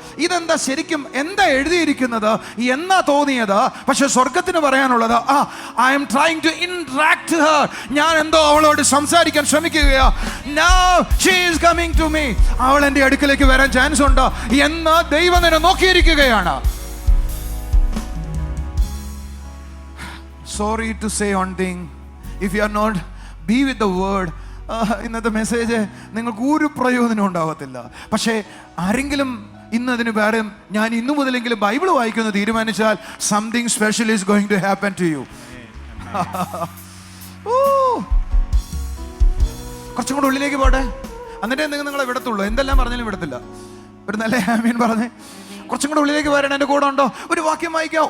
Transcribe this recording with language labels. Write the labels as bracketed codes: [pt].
[ml] ഇതെന്താ ശരിക്കും എന്താ എഴുതിയിരിക്കുന്നത് എന്നാ തോന്നിയത്? പക്ഷെ സ്വർഗത്തിന് പറയാനുള്ളത് [en] I am trying to interact her. [ml] ഞാൻ എന്തോ അവളോട് സംസാരിക്കാൻ ശ്രമിക്കുകയാ. [en] Now she is coming to me. [ml] അവൾ എൻ്റെ അടുക്കലേക്ക് വരാൻ ചാൻസ് ഉണ്ട് എന്ന് ദൈവം നിന്നെ നോക്കിയിരിക്കുകയാണ്. [en] Sorry to say one thing, if you are not be with the word, [ml] ഇന്നത്തെ മെസ്സേജ് നിങ്ങൾക്ക് ഒരു പ്രയോജനം ഉണ്ടാകത്തില്ല. പക്ഷേ ആരെങ്കിലും ഇന്നതിന് പകരം ഞാൻ ഇന്നു മുതലെങ്കിലും ബൈബിൾ വായിക്കുന്നത് തീരുമാനിച്ചാൽ [en] Something special is going to happen to you. [ml] കുറച്ചും കൂടെ ഉള്ളിലേക്ക് പോട്ടെ, എന്നിട്ട് നിങ്ങളെ വിടത്തുള്ളൂ. എന്തെല്ലാം പറഞ്ഞാലും വിടത്തില്ല. ഒരു നല്ല ആമീൻ പറഞ്ഞേ. കുറച്ചും കൂടെ ഉള്ളിലേക്ക് വരണം. എൻ്റെ കൂടെ ഉണ്ടോ? ഒരു വാക്യം വായിക്കാം.